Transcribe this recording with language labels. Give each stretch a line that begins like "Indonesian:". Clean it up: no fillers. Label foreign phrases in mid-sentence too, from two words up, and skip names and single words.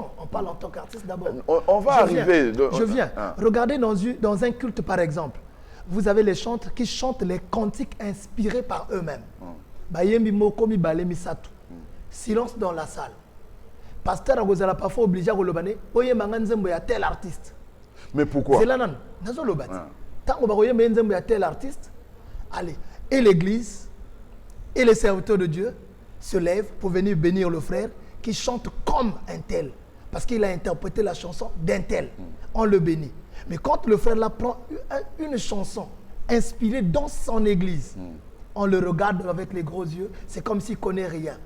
French: On parle en tant qu'artiste d'abord. On va arriver. Je viens. Regardez dans un culte par exemple. Vous avez les chantres qui chantent les cantiques inspirés par eux-mêmes. Silence dans la salle. Pasteur Agozala parfois obligé à relobane.
Lingala: Oye manganzembo ya
French: tel artiste. Mais pourquoi? C'est là non.
Lingala: Nazo lobati.
French: Tant qu'on va
Lingala: oye manganzembo ya
French: tel artiste. Allez. Et l'église et les serviteurs de Dieu se lèvent pour venir bénir le frère qui chante comme un tel. Parce qu'il a interprété la chanson d'un tel. On le bénit. Mais quand le frère là prend une chanson inspirée dans son église, on le regarde avec les gros yeux, c'est comme s'il ne connaît rien.